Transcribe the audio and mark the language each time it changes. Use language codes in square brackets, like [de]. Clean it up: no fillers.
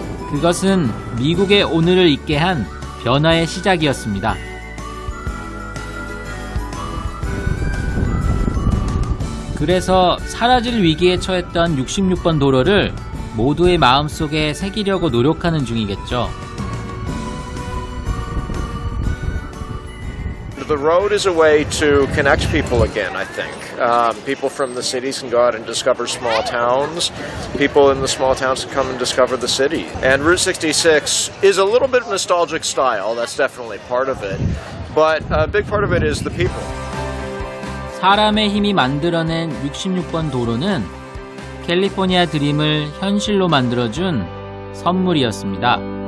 [ko] 그것은 미국의 오늘을 있게 한 변화의 시작이었습니다. 그래서 사라질 위기에 처했던 66번 도로를 모두의 마음속에 새기려고 노력하는 중이겠죠. [en] The road is a way to connect people again, I think. People from the cities can go out and discover small towns. People in the small towns can come and discover the city. And Route 66 is a little bit nostalgic style. That's definitely part of it. But a big part of it is the people. [ko] 사람의 힘이 만들어낸 66번 도로는 캘리포니아 드림을 현실로 만들어준 선물이었습니다.